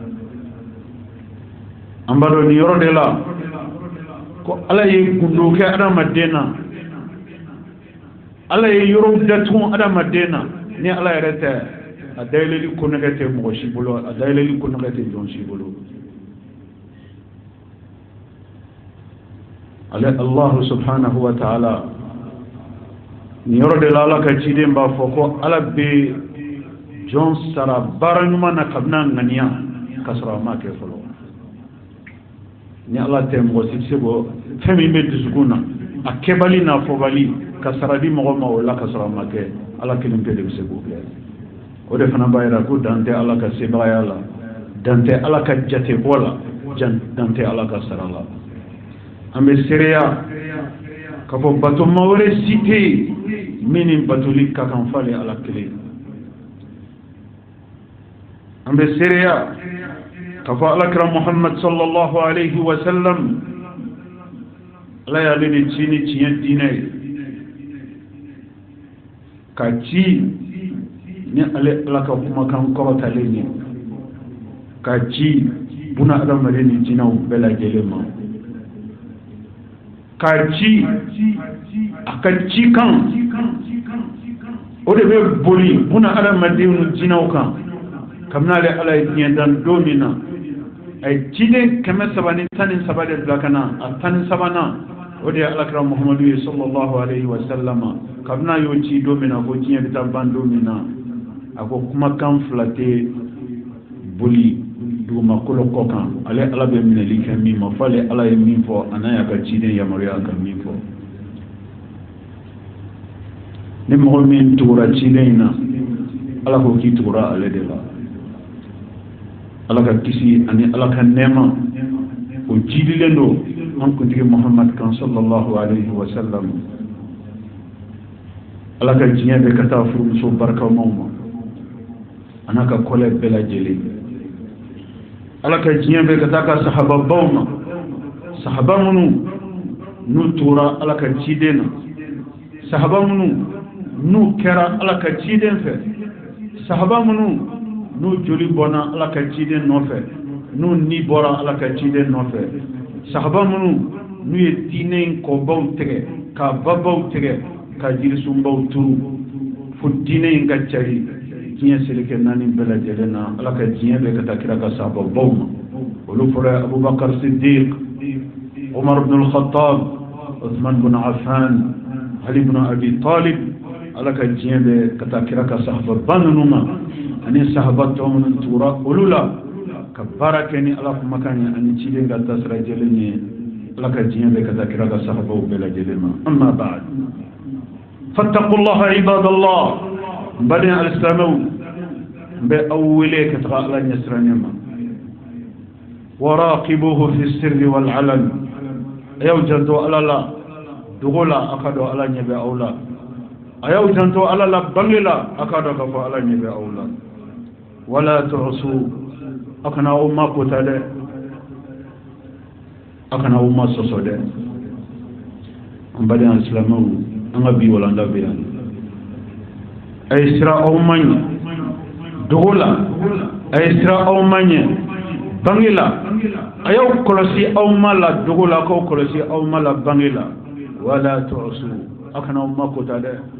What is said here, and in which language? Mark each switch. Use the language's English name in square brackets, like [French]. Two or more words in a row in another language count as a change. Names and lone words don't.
[Bambara] an b'a dɔn nin yɔrɔ de la ko ala ye gundo kɛ adamaden na, ala ye yɔrɔw datugu adamaden na. ni ala yɛrɛ tɛ, a dayɛlɛli ko nɛgɛ tɛ mɔgɔ si bolo, a dayɛlɛli ko nɛgɛ tɛ jɔn si bolo. ale [Arabic] الله سبحانه وتعالى [Bambara] ni yɔrɔ de la ala ka ciden b'a fɔ ko ala bɛ jɔn sara baara ɲuman na kabini a ŋaniya ka sɔrɔ a ma kɛ fɔlɔ. ni ala tɛ mɔgɔ si tɛ se k'o fɛn min bɛ dusukun na a kɛbali n'a fɔbali ka sara di mɔgɔ ma o la ka sɔrɔ a ma kɛ, ala kelen pe de bɛ se k'o kɛ. o de fana b'a yira ko dan tɛ ala ka sebaaya la dan tɛ ala ka jatebɔ la dan tɛ ala ka sara la an bɛ seereya k'a fɔ batoma wɛrɛ si tɛ yen min ni batoli ka kan f'ale ala kelen an bɛ seereya k'a fɔ alakira muhammad [Arabic] صلى الله عليه وسلم [Bambara] ala y'ale de ci ni tiɲɛ diinɛ ye ka ci ni ale ala ka kumakan kɔrɔtalen ye ka ci buna adamaden ni jinɛw bɛɛ lajɛlen ma ka ci a ka ci kan o de bɛ boli buna adamaden ni jinɛw kan kabini ale ala ye diɲɛ dan don min na a ye ciden 313 de bila ka na a 13nan o de ye alakira muhammadu ye [Arabic] صلى الله عليه وسلم [Bambara] kabini a y'o ci don min na ko diɲɛ bɛ taa ban don min na a ko kumakan fila tɛ boli dugumakolo kɔ kan ale ala bɛ minɛli kɛ min ma f'ale ala ye min fɔ a n'a y'a ka ciden yamaruya ka min fɔ ni mɔgɔ min tugura ciden in na ala ko k'i tugura ale de la ala ka kisi ani ala ka nɛɛma o jidilen don an kuntigi muhammad kan [Arabic] صلى الله عليه وسلم [Bambara] ala ka diɲɛ bɛ ka taa furumuso barikamaw ma a n'a ka kɔlɛ bɛɛ lajɛlen ala ka diɲɛ bɛ ka taa ka sahababaw ma sahaba minnu n'u tugura ala ka ciden na sahaba minnu n'u kɛra ala ka ciden fɛ sahaba minnu n'u joli bɔnna ala ka ciden nɔfɛ n'u ni bɔra ala ka ciden nɔfɛ sahaba minnu n'u ye diinɛ in kɔbaw tigɛ ka babaw tigɛ ka jirisunbaw turu fo diinɛ in ka cari diɲɛ seleke naani bɛɛ lajɛlen na ala ka diɲɛ bɛ ka taa kira ka sahababaw ma olu fɔlɔ ye abubakar siddiq umar ibn al-khattab uthman ibn affan ali ibn abi talib ala ka diɲɛ bɛ ka taa kira ka sahaba ninnu ma ani sahaba tɔ minnu tugura olu la ka baara kɛ ni ala kumakan ye ani ciden ka tasira jɛlen ye ala ka diɲɛ bɛ ka taa kira ka sahabaw bɛɛ lajɛlen ma [Arabic] أما بعد فاتقوا الله عباد الله [Bambara] bani al-islamaw bɛ aw wele ka taga ala ɲɛsirannen ma [Arabic] وراقبوه في السر والعلن [Bambara] a y'aw janto ala la dogo la a ka dɔn ala ɲɛ bɛ aw la a y'aw janto ala la bange la a ka dɔn ka fɔ ala ɲɛ bɛ aw la [Arabic] ولا تعصوا [Bambara] a kana aw ma kota dɛ a kana aw ma sɔsɔ dɛ an bali an silamɛw an ka bi walanda bɛ yan a ye sira aw ma ɲɛ dogo la a ye sira aw ma ɲɛ bange la a y'aw kɔlɔsi aw ma la dogo la k'aw kɔlɔsi aw ma la bange la [Arabic] ولا تعصوا [Bambara] a kana aw ma kota dɛ